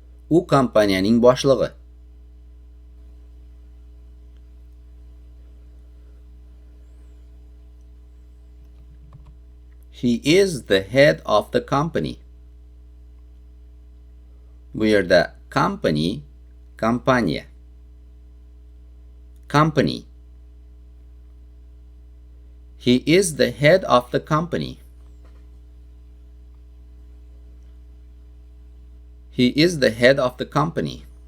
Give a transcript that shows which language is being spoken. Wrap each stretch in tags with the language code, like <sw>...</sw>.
<uz>U kompaniyaning boshlig'i.</uz> <en>He is the head of the company.</en> <uz>Bu yerda company, kompaniya.</uz> <en>Company. He is the head of the company. He is the head of the company.</en>